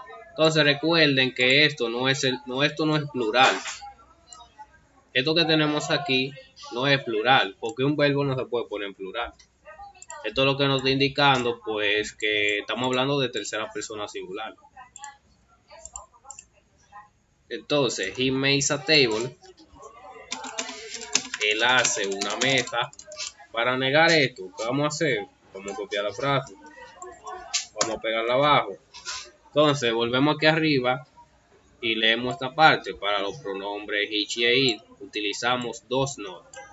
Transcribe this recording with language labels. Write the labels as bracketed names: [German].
[Spanish] Entonces recuerden que esto no es plural. Esto que tenemos aquí no es plural, porque un verbo no se puede poner en plural. Esto es lo que nos está indicando, pues, que estamos hablando de tercera persona singular. Entonces, [English] he makes a table. [Spanish] Él hace una mesa. Para negar esto, ¿qué vamos a hacer? Vamos a copiar la frase. Vamos a pegarla abajo. Entonces, volvemos aquí arriba y leemos esta parte. Para los pronombres he, she, it, utilizamos dos not.